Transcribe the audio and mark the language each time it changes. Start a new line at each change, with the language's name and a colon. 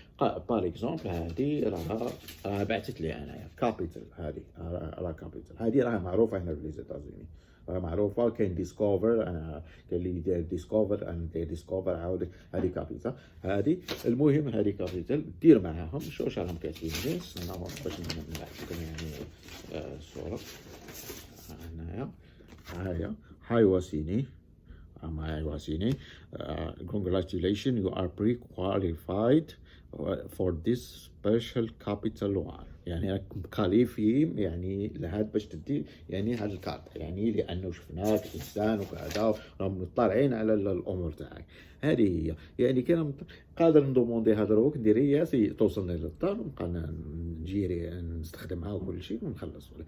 Arabic: بار اكزومبل هذه راه بعثت لي انايا كابيتال، هذه راه كابيتال، هذه راه معروفه هنا في لي زيتازوني، راه معروفه. كاين ديسكوفر، انا كاين اللي يدير ديسكوفر، انا ندير ديسكوفر عاود. هذه كابيتال، هذه المهم هذه كابيتال دير معاهم شوف راهم كاتبين ناس انا باش نعطيكم يعني الصوره. هنايا
English: Hi Wasini. Hi Wasini. Congratulations, you are pre-qualified for this special capital one.
Arabic: يعني راك مكاليفي يعني لهاد باش تدي يعني هاد الكارت، يعني لانه شفناك انسان وكذا، راهم مطلعين على الامور تاعك. هذه هي يعني كان قادر ندوموندي هاد الروك ندير رياسي توصلني للدار ونبقى نجيري نستخدمها وكل شيء ونخلص.